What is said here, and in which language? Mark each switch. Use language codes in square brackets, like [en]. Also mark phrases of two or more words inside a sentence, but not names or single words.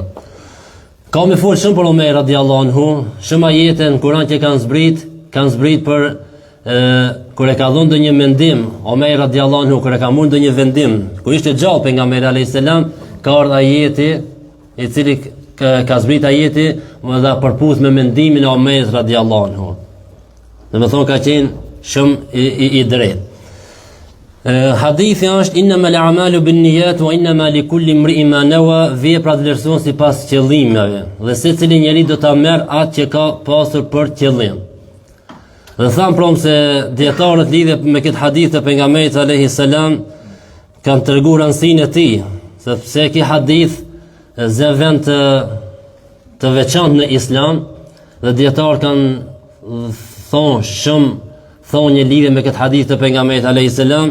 [sq] Ka më fol shumë për Omer [ar] رضي الله عنه, [sq] shumë ajete në Kur'an që kanë zbrit për kur e ka dhënë ndonjë mendim, Omer radhiyallahu anhu kur e ka marrë ndonjë vendim, kur ishte gjallë pejgamberi [ar] عليه السلام, [sq] ka ardhur ajeti I cili ka zbrit ajeti dhe përputh me mendimin e Omer [ar] رضي الله عنه. [sq] Domethënë ka qenë shumë I drejtë. Hadithi është [ar] إنما الأعمال بالنيات وإنما لكل امرئ ما نوى, [sq] veprat vlerësohen sipas qëllimeve dhe secili njeri do ta merr atë që ka pasur për qëllim. Dhe thamë prom se dietarët lidhe me këtë hadith të pejgamberit [ar] عليه السلام [sq] kanë treguar rëndësinë e tij, sepse ky hadith zë vend të veçantë në Islam dhe dietarët kanë thonë një lidhje me këtë hadith të pejgamberit [ar] عليه السلام.